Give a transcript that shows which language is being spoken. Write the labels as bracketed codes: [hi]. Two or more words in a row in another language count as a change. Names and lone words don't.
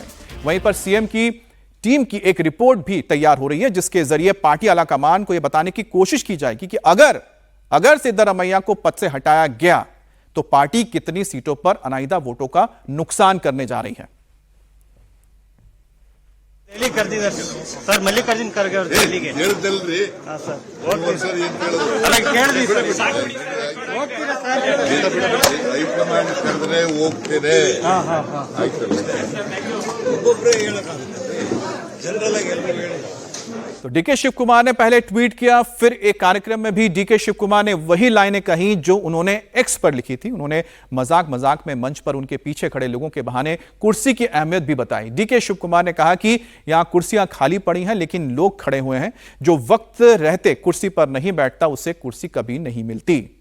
[hi] वहीं पर सीएम की टीम की एक रिपोर्ट भी तैयार हो रही है, जिसके जरिए पार्टी आलाकमान को यह बताने की कोशिश की जाएगी कि अगर सिद्धरमैया को पद से हटाया गया तो पार्टी कितनी सीटों पर अनाइदा वोटों का नुकसान करने जा रही है। [kn] डेली ಕರೆದಿದ್ದಾರೆ ಸರ್, ಮಲ್ಲಿಕಾರ್ಜುನ್ ಖರ್ಗೆ ಅವರು ಡೆಲ್ಲಿಗೆ ಹೇಳಿದಲ್ರಿ. ಹಾ ಸರ್, ಹೋಗ್ತೀವಿ ಸರ್. ಏನು ಕೇಳಿದ್ರು ಅಲ್ಲ ಕೇಳಿದ್ವಿ ಸರ್. ಹೋಗ್ತೀರಾ ಸರ್? ಹೈಕಮಾಂಡ್ ಕರೆದ್ರೆ ಹೋಗ್ತೇನೆ. ಹಾ ಹಾ ಹಾ ಆಯ್ತು. ಒಬ್ಬೊಬ್ಬರೇ ಹೇಳಕ್ಕಾಗುತ್ತೆ, ಜನರಲ್ ಆಗಿ ಎಲ್ಲರೂ ಹೇಳಿ। [hi] तो डीके शिवकुमार ने पहले ट्वीट किया, फिर एक कार्यक्रम में भी डीके शिवकुमार ने वही लाइनें कही जो उन्होंने एक्स पर लिखी थी। उन्होंने मजाक में मंच पर उनके पीछे खड़े लोगों के बहाने कुर्सी की अहमियत भी बताई। डीके शिवकुमार ने कहा कि यहां कुर्सियां खाली पड़ी हैं लेकिन लोग खड़े हुए हैं, जो वक्त रहते कुर्सी पर नहीं बैठता उसे कुर्सी कभी नहीं मिलती।